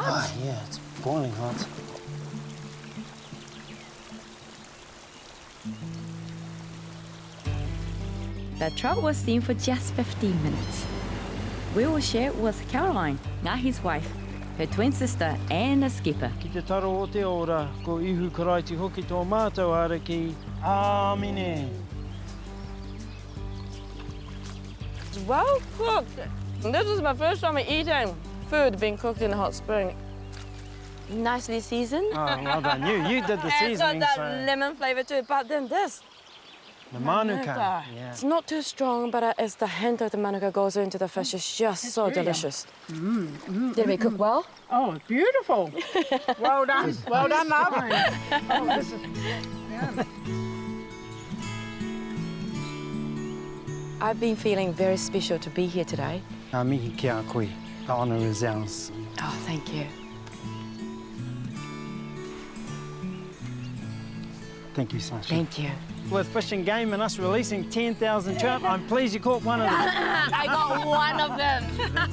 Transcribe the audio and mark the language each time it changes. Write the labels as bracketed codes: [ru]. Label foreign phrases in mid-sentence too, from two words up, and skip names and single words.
[en] Oh, yeah, it's boiling hot. The trout was steamed for just 15 minutes. We will share it with Caroline, Ngahi's wife, her twin sister and a skipper. [mi] Ki te taro o te ora, ko ihu karaiti hoki tō mātou ara ki āmine. [en] It's well cooked. This is my first time eating food being cooked in a hot spring. Nicely seasoned. Oh, well done. You did the It's got seasoning, that so lemon flavour too, but then this. the manuka. Yeah. It's not too strong, but as the hint of the manuka goes into the fish, it's just so delicious. Did we cook well? Oh, it's beautiful. Well done. Well done, love. Oh, this is... Yeah. I've been feeling very special to be here today. [mi] Ngā mihi ki a koe. [en] The honour is ours. Oh, thank you. Thank you, Sachie. Thank you. With Fish and Game and us releasing 10,000 trout, I'm pleased you caught one of them. I got one of them.